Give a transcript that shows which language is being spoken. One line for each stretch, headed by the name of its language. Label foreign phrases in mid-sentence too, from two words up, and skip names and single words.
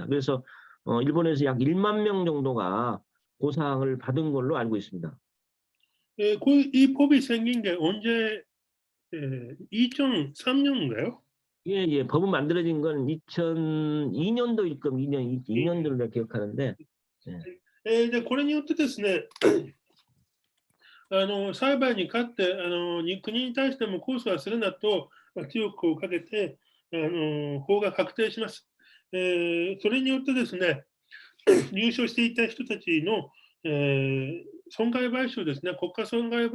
Korean: 그래서 일본에서 약 1만 명 정도가 보상을 받은 걸로 알고 있습니다. 이 법이 생긴 게 언제 2003년인가요? 예, 법은 만들어진 건 2002년도일 겁니다. 2년도를 내가 기억하는데. 예.
Japanese: でこれによってですね、裁判に勝って国に対しても控訴はするなと強くかけて法が確定します。それによってですね、入所していた人たちの、損害賠償ですね、国家損害